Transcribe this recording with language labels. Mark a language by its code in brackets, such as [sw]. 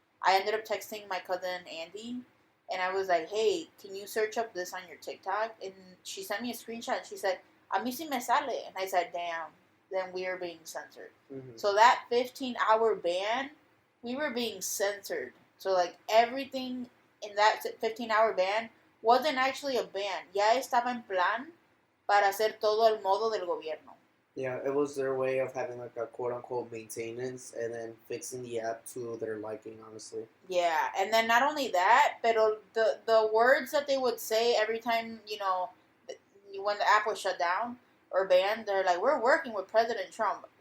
[en] I ended up texting my cousin Andy, and I was like, hey, can you search up this on your TikTok? And she sent me a screenshot. She said, [es] a mí sí me sale. [en] And I said, damn, then we are being censored. Mm-hmm. So that 15-hour ban, we were being censored. So, like, everything in that 15-hour ban wasn't actually a ban. [es] Ya estaba en plan para hacer todo el modo del gobierno. [en] Yeah, it was their way of having, like, a quote-unquote maintenance and then fixing the app to their liking, honestly. Yeah, and then not only that, [es] pero [en] the words that they would say every time, when the app was shut down or banned, they're like, we're working with President Trump.